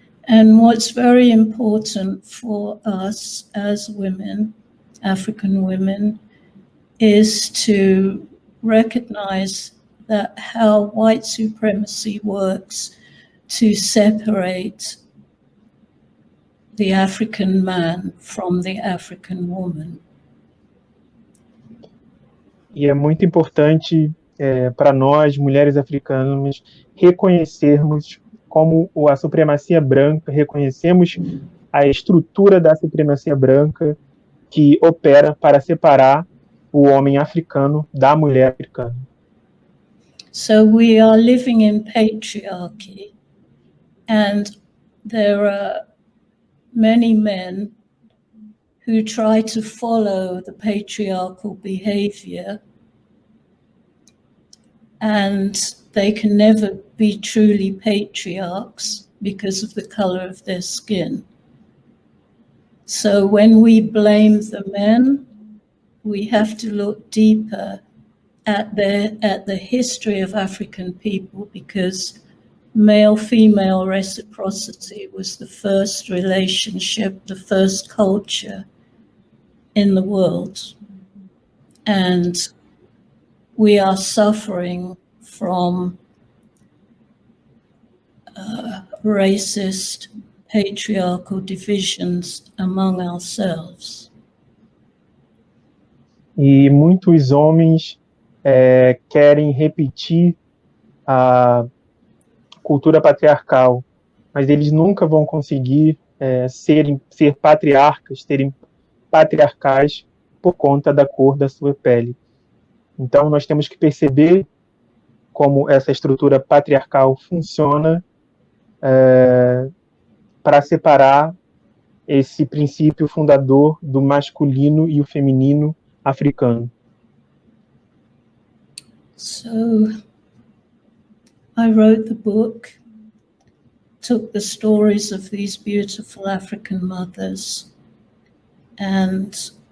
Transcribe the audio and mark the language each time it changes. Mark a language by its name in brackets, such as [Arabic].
[English] And what's very important for us as women, African women, is to recognize that how white supremacy works to separate the African man from the African woman. [Portuguese] E é muito importante para nós, mulheres africanas, reconhecermos como a supremacia branca, reconhecemos a estrutura da supremacia branca que opera para separar o homem africano da mulher africana. [English] So we are living in patriarchy, and there are many men who try to follow the patriarchal behavior, and they can never be truly patriarchs because of the color of their skin. So when we blame the men, we have to look deeper at the history of African people, because male-female reciprocity was the first relationship, the first culture in the world. And we are suffering from racist, patriarchal divisions among ourselves. [Portuguese] E muitos homens querem repetir a cultura patriarcal, mas eles nunca vão conseguir ser patriarcas, serem patriarcais por conta da cor da sua pele. Então, nós temos que perceber como essa estrutura patriarcal funciona para separar esse princípio fundador do masculino e o feminino africano. [English] So, I wrote the book, took the stories of these beautiful African mothers, and